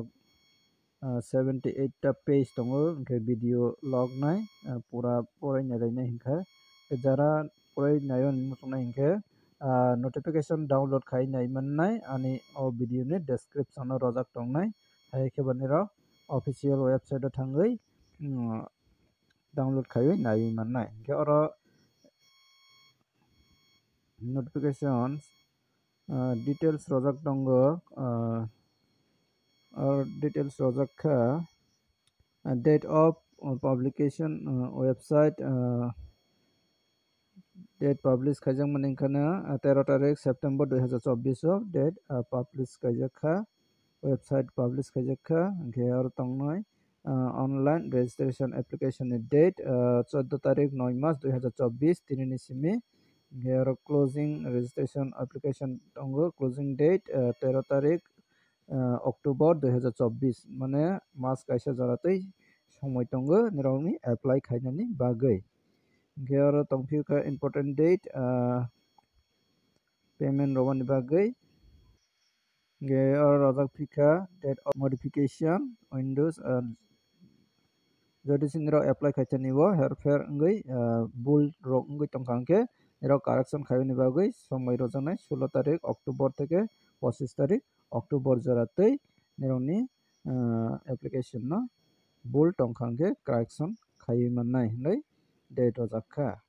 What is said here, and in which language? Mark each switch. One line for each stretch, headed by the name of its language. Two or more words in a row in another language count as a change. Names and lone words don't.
Kok Borok: 78 ta page tongo ke video log nai pura porai nalainai hingkha jara porai nayon muchungnai hingkhe notification download khai nai mannai ani o video ni description o rojak tongnai hai khebani rok
English: official website
Kok Borok: o thangui download khai nai mannai hingkhe oro
English: notification details
Kok Borok: rojak tongo or details rojak kha
English: date of publication website date publish
Kok Borok: khaijak maninkana 13 tarik September 2024 o date publish khaijak kha website publish khaijak kha hingkhe aro tongnai
English: online registration application
Kok Borok: ni date 14 tarik 9 March 2024 tini ni simi hingkhe aro
English: closing registration application
Kok Borok: tongo
English: closing date
Kok Borok: 13 tarik October 2024 mane mas kaisa jaratui সময় tongo nirokni apply khainani bagui hingkhe aro tongphio kha
English: important date
Kok Borok: payment robani bagui hingkhe aro rojak phikha
English: date of modification windows
Kok Borok: jodi sinirok apply khaitani o herfer wngui bul rok wngui tongkha hingkhe nirok correction khaibani bagui somoi rojaknai 16 tarik October theke 25 tarik October jaratui nirokni application no bul tongkha hingkhe correction khaiui mannai hinui date rojak kha